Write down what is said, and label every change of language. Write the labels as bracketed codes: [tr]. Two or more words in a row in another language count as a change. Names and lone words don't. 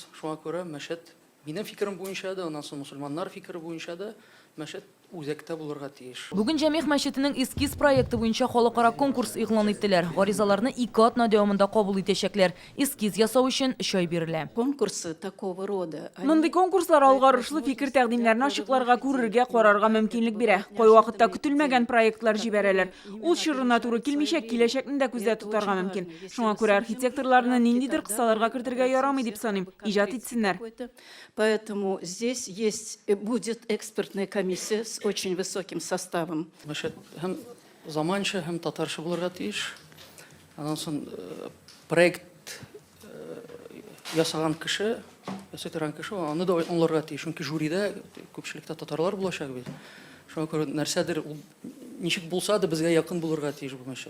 [tt] Шуңа күрә мәчет, минем фикерем буенча да, аннан соң мусульманнар фикере буенча да, мәчет үзәктә булырга тиеш. Бүген җәмигъ мәчетенең эскиз проекты буенча халыкара конкурс игълан иттеләр. Гаризаларны 2 атна дәвамында кабул итәчәкләр. Эскиз ясау өчен 3 ай бирелә. [ru] Конкурсы такого рода. [tt] Мондый конкурслар алгарышлы фикер тәкъдимнәрне ачыкларга, күрергә, карарга мөмкинлек бирә. Кай вакытта көтелмәгән проектлар җибәрәләр. Ул чорына туры килмичә, киләчәкне дә күздә тотарга мөмкин. Шуңа күрә архитекторларны ниндидер кысаларга кертергә ярамый дип саныйм. Иҗат итсеннәр. [ru] Поэтому здесь будет экспертная комиссия с очень высоким составом. [tt] Мәчет һәм заманча, һәм татарча булырга тиеш. Аннан соң проект ясаган кеше, ясатырган кеше, аны да аңларга тиеш. Чөнки жюридә күпчелекдә татарлар булачак бит. Шуңа күрә нәрсәдер ничек булса да безгә якын булырга тиеш бу мәчет.